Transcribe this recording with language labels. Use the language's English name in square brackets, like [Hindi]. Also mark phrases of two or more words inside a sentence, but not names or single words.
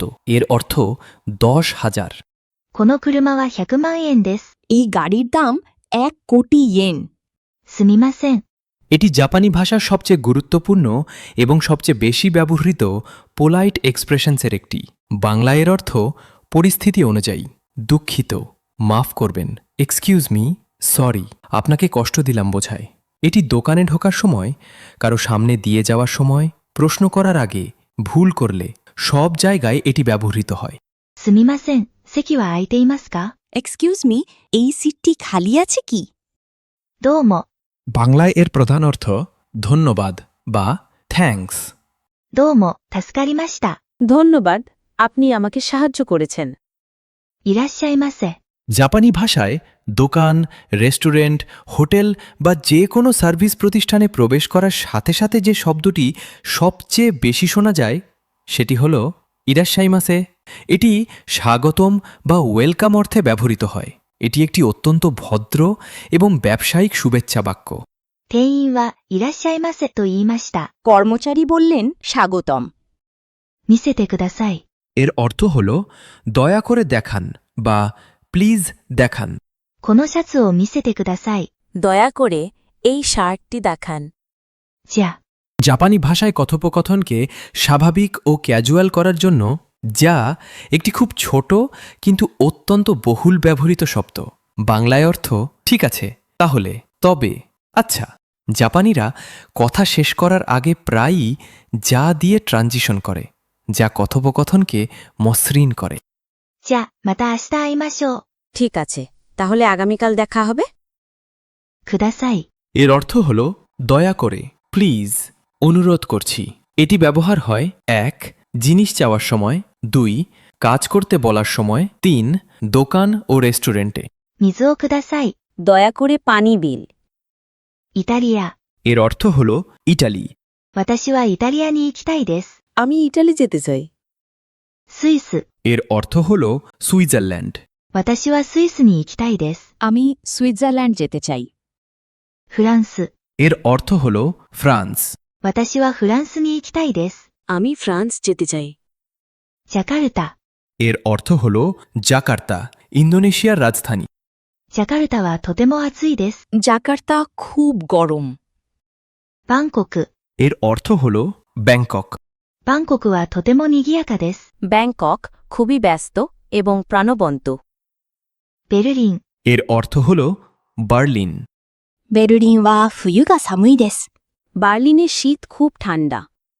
[Bangla] এর অর্থ 10,000। [Japanese] この車は100万円です。 [Bangla] এই গাড়ির দাম 1 কোটি ইয়েন। [Japanese] すみません。 [Bangla] এটি জাপানি ভাষার সবচেয়ে গুরুত্বপূর্ণ এবং সবচেয়ে বেশি ব্যবহৃত [English] polite expressions [Bangla] একটি। বাংলায় এর অর্থ পরিস্থিতি অনুযায়ী দুঃখিত, মাফ করবেন, [English] excuse me, [Bangla] সরি, আপনাকে কষ্ট দিলাম বোঝায়। এটি দোকানে ঢোকার সময়, কারো সামনে দিয়ে যাওয়ার সময়, প্রশ্ন করার আগে, ভুল করলে সব জায়গায় এটি ব্যবহৃত হয়। [Japanese] すみません。席は空いていますか？ [English] excuse me, [Bangla] এই সিটটি খালি আছে কি? [Japanese] どうも。 [Bangla] বাংলায় এর প্রধান অর্থ ধন্যবাদ বা থ্যাঙ্কস। [Japanese] どうも、助かりました。 [Bangla] ধন্যবাদ, আপনি আমাকে সাহায্য করেছেন। [Japanese] いらっしゃいませ。 [Bangla] জাপানি ভাষায় দোকান, রেস্টুরেন্ট, হোটেল বা যে কোনো সার্ভিস প্রতিষ্ঠানে প্রবেশ করার সাথে সাথে যে শব্দটি সবচেয়ে বেশি শোনা যায় সেটি হল ইরাশ্বাইমাসে। এটি স্বাগতম বা ওয়েলকাম অর্থে ব্যবহৃত হয়। এটি একটি অত্যন্ত ভদ্র এবং ব্যবসায়িক শুভেচ্ছা বাক্য। [Japanese] 店員はいらっしゃいませと言いました。 [Bangla] কর্মচারী বললেন স্বাগতম। [Japanese] 見せてください。 [Bangla] এর অর্থ হল দয়া করে দেখান বা প্লিজ দেখান। [Japanese] このシャツを見せてください。 [Bangla] দয়া করে এই শার্টটি দেখান। [Japanese] じゃ、 [Bangla] জাপানি ভাষায় কথোপকথনকে স্বাভাবিক ও ক্যাজুয়াল করার জন্য যা একটি খুব ছোট কিন্তু অত্যন্ত বহুল ব্যবহৃত শব্দ। বাংলায় অর্থ ঠিক আছে, তাহলে, তবে, আচ্ছা। জাপানিরা কথা শেষ করার আগে প্রায়ই যা দিয়ে ট্রানজিশন করে, যা কথোপকথনকে মসৃণ করে। [Japanese] じゃ、また明日会いましょう。 [Bangla] ঠিক আছে, তাহলে আগামীকাল দেখা হবে। [Japanese] ください。 [Bangla] এর অর্থ হল দয়া করে, প্লিজ, অনুরোধ করছি। এটি ব্যবহার হয় ১. জিনিস চাওয়ার সময়, ২. কাজ করতে বলার সময়, ৩. দোকান ও রেস্টুরেন্টে। [Japanese] 水をください。 [Bangla] দয়া করে পানি বিল। [Japanese] イタリア。 [Bangla] এর অর্থ হল ইটালি। [Japanese] 私はイタリアに行きたいです。 [Bangla] আমি ইটালি যেতে চাই। [Japanese] スイス。 [Bangla] এর অর্থ হল সুইজারল্যান্ড। [Japanese] 私はスイスに行きたいです。 [Bangla] আমি সুইজারল্যান্ড যেতে চাই। [Japanese] フランス。 [Bangla] এর অর্থ হল ফ্রান্স। [Japanese] 私はフランスに行きたいです。 [Bangla] আমি ফ্রান্স যেতে চাই। [Japanese] ジャカルタ。 [Bangla] এর অর্থ হল জাকার্তা, ইন্দোনেশিয়ার রাজধানী। [Japanese] ジャカルタはとても暑いです。 [Bangla] জাকার্তা খুব গরম। [Japanese] バンコク。 [Bangla] এর অর্থ হল ব্যাংকক। [Japanese] バンコクはとても賑やかです。 [Bangla] ব্যাংকক খুবই ব্যস্ত এবং প্রাণবন্ত। [Japanese] ベルリン。 [Bangla] এর অর্থ হল বার্লিন। [Japanese] ベルリンは冬が寒いです。 [Bangla] বার্লিনে শীত খুব ঠান্ডা।